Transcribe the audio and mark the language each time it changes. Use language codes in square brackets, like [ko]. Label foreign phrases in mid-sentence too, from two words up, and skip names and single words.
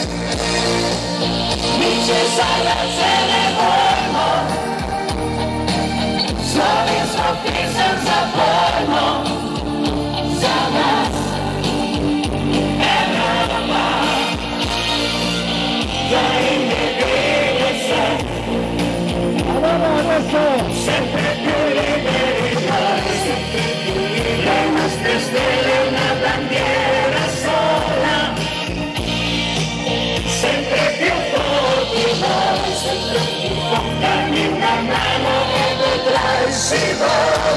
[sl] Ničesar se ne bojmo, slovensko pesem zapojmo, za nas Evropa, da in ne vede se, [it] sempre più liberi, le nostre stelle una bandiera sola, sempre più forti noi, sempre più forti, dammi una mano e vedrai si va.